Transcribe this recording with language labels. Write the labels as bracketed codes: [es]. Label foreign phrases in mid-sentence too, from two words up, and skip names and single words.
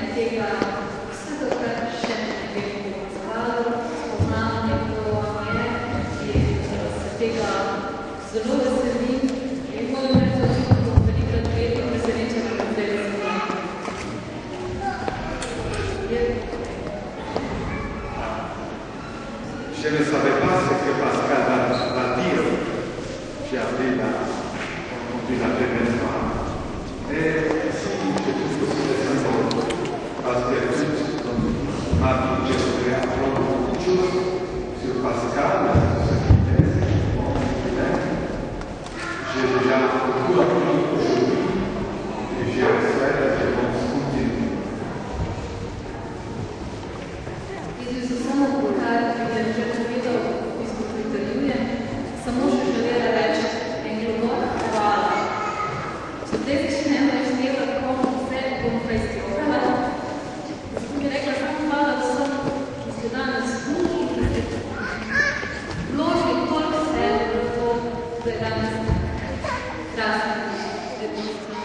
[sl] tega, vse dokrat še ne bi pokazalo, spoznam nekdo je, se tega zelo veselim in moram reči, da tudi bom velikrat vedno presenečena, da zdaj [fr] Je ne savais pas ce que Pascal va dire. J'ai appris la première fois. Et si je trouve que c'est symbole, parce que je voudrais apprendre beaucoup de choses sur Pascal, sur ce qu'il est. J'ai déjà beaucoup appris aujourd'hui et j'espère que je vais continuer. [sl] Samo še želela reči en globok hvala. Če zdaj začnemo reštevati, kako vse bom preizpolnila, bi rekla samo hvala vsem, ki ste danes tu, ki ste vložili toliko sebe v to, da je danes krasno demonstrirano.